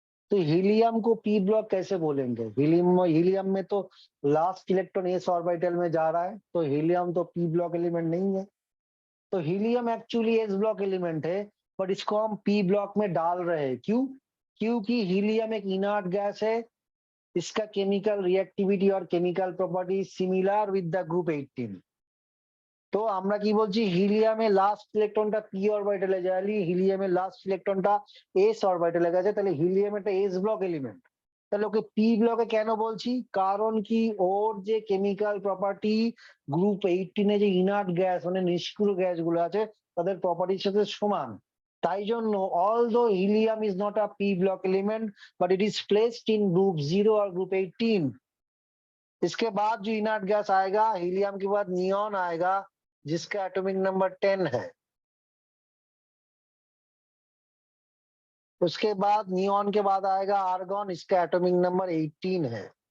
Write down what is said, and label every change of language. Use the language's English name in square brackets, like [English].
[Hindi] तो हीलियम को p block कैसे बोलेंगे, हीलियम में तो लास्ट इलेक्ट्रॉन s ऑर्बिटल में जा रहा है, तो हीलियम तो p ब्लॉक एलिमेंट नहीं है। तो helium actually s block element है, बट इसको हम p ब्लॉक में डाल रहे हैं। क्यों? क्योंकि हीलियम एक इनर्ट गैस है, इसका केमिकल रिएक्टिविटी और chemical property [English] Similar with the group 18। [Bangla] তো আমরা কি বলছি, হিলিয়ামে লাস্ট ইলেকট্রনটা p অরবিটালে যায়নি, হিলিয়ামে লাস্ট ইলেকট্রনটা s অরবিটালে গেছে, তাহলে হিলিয়াম একটা s ব্লক এলিমেন্ট। তাহলে ওকে p ব্লকে কেন বলছি, কারণ কি ওর যে কেমিক্যাল প্রপার্টি গ্রুপ 18 এ যে ইনার্ট গ্যাস মানে নিষ্ক্রিয় গ্যাসগুলো আছে তাদের প্রপার্টির সাথে সমান। তাই জন্য [English] although helium is not a p block element but it is placed in group 0 or group 18। [Hindi] इसके बाद जो इनर्ट गैस आएगा, हीलियम के बाद नियॉन आएगा जिसका एटॉमिक नंबर 10 है। उसके बाद नियॉन के बाद आएगा आर्गन, इसका एटॉमिक नंबर 18 है।